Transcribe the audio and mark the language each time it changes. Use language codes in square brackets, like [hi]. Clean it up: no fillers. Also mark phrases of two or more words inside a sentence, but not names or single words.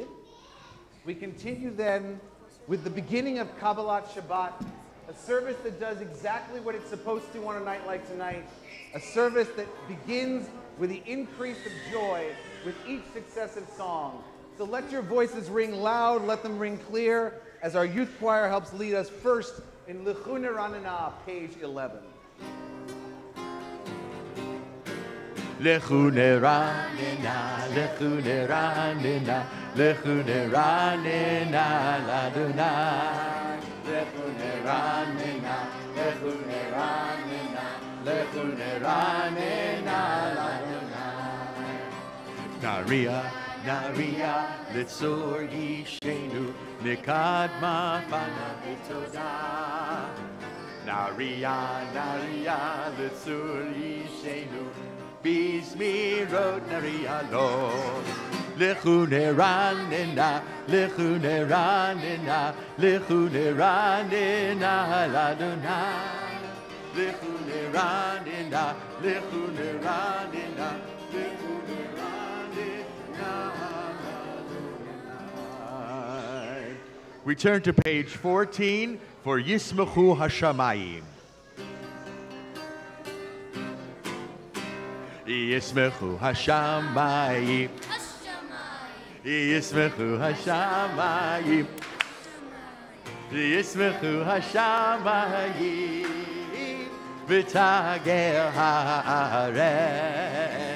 [en] We continue then with the beginning of Kabbalat Shabbat, a service that does exactly what it's supposed to on a night like tonight, a service that begins with the increase of joy with each successive song. So let your voices ring loud, let them ring clear, as our youth choir helps lead us first in Lechu Neranena, page 11. [he] לכו נרננה, לכו נרננה, לכו נרננה, לה. לכו נרננה, לכו נרננה, לכו נרננה, ladunai. נריעה, נריעה, לצור ישענו, נקדמה פניו בתודה. נריעה, נריעה, לצור ישענו, בזמירות נריע לו. לכו נרננה, לכו נרננה, לכו נרננה, לה. לכו נרננה, לכו נרננה, לכו נרננה, לה. [en] We turn to page 14 for Yismechu Hashamayim. [he] ישמחו השמים. ישמחו השמים. ישמחו השמיים ותגר הארץ.